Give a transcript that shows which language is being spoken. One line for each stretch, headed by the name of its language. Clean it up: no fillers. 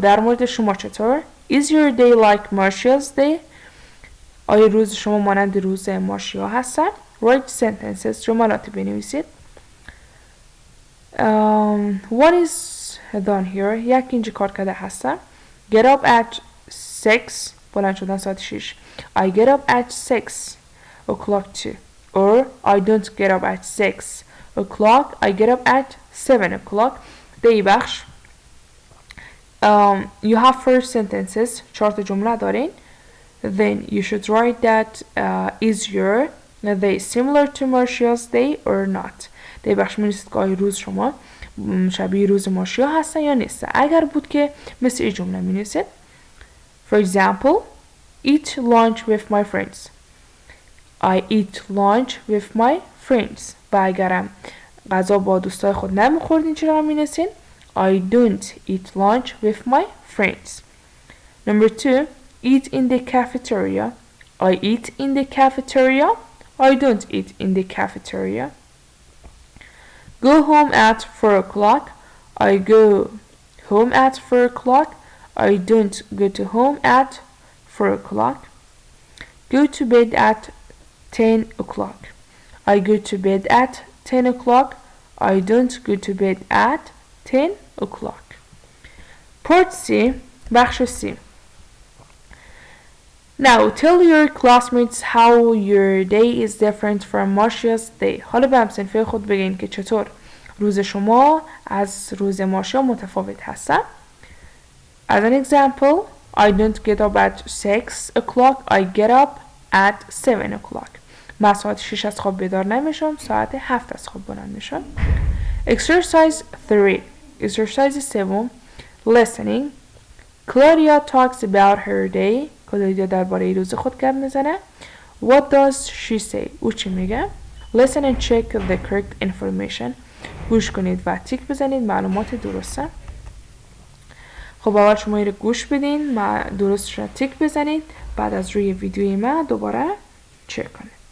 Persian: در مورد شما چطور؟
English: Is your day like Marcia's day?
Persian: آیا روز شما مانند روز مارشیا هستن؟
English: Write sentences.
Persian: جملاتی بنویسید.
English: One is done here.
Persian: یک اینجا کار کرده هستن.
English: Get up at 6.
Persian: بلند شدن ساعت 6.
English: I get up at 6 o'clock too. Or I don't get up at 6 o'clock. I get up at 7 o'clock.
Persian: دی بخش.
English: You have 4 sentences.
Persian: 4 جمله دارین.
English: Then you should write that is your day similar to Marcia's day or not.
Persian: دی بخش می‌نویسید که آیا روز شما شبیه روز مارشیا هستن یا نیست. اگر بود که مثل این جمله می‌نویسید.
English: For example, eat lunch with my friends. I eat lunch with my friends.
Persian: و اگرم غذا با دوستای خود نمیخوردین چرا می‌نویسین؟
English: I don't eat lunch with my friends. Number 2, eat in the cafeteria. I eat in the cafeteria. I don't eat in the cafeteria. Go home at 4 o'clock. I go home at 4 o'clock. I don't go to home at 4 o'clock. Go to bed at 10 o'clock. I go to bed at 10 o'clock. I don't go to bed at 10 o'clock. Part C.
Persian: بخش C.
English: Now tell your classmates how your day is different from Marcia's day.
Persian: حالا به همسنفه خود بگین که چطور روز شما از روز مارشیا متفاوت هستن.
English: As an example, I don't get up at 6 o'clock. I get up at 7 o'clock.
Persian: من ساعت 6 از خواب بیدار نمیشم. ساعت 7 از خواب بلند میشم.
English: Exercise 3. Exercise 7. Listening. Claudia talks about her day.
Persian: کلودیا درباره روز خود گپ میزنه.
English: What does she say?
Persian: او چی میگه؟
English: Listen and check the correct information.
Persian: گوش کنید و تیک بزنید معلومات درسته. خب اول شما رو گوش بدین و درستش رو تیک بزنید. بعد از روی ویدیوی من دوباره چک کنید.